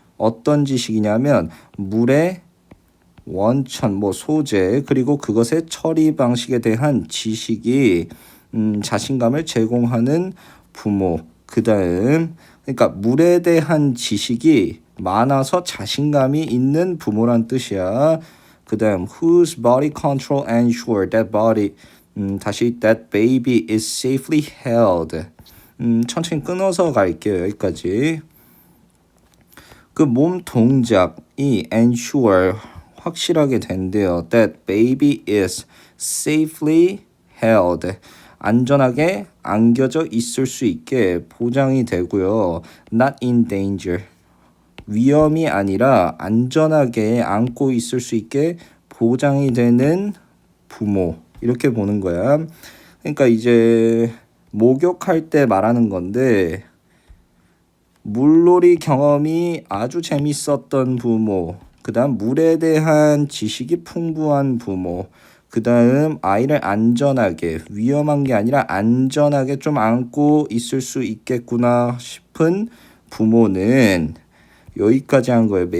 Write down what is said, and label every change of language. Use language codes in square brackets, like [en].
[ko] 어떤 지식이냐면 물의 원천, 소재 그리고 그것의 처리 방식에 대한 지식이 자신감을 제공하는 부모. 그다음 그러니까 물에 대한 지식이 많아서 자신감이 있는 부모란 뜻이야. [en] 그다음 whose body control ensure that body 다시 that baby is safely held. [ko] 천천히 끊어서 갈게요. 여기까지. 그 몸 동작이 ensure 확실하게 된대요. [en] That baby is safely held. [ko] 안전하게 안겨져 있을 수 있게 보장이 되고요. [en] Not in danger. [ko] 위험이 아니라 안전하게 안고 있을 수 있게 보장이 되는 부모. 이렇게 보는 거야. 그러니까 이제 목욕할 때 말하는 건데 물놀이 경험이 아주 재밌었던 부모, 그 다음 물에 대한 지식이 풍부한 부모, 그 다음 아이를 안전하게, 위험한 게 아니라 안전하게 좀 안고 있을 수 있겠구나 싶은 부모는 여기까지 한 거예요.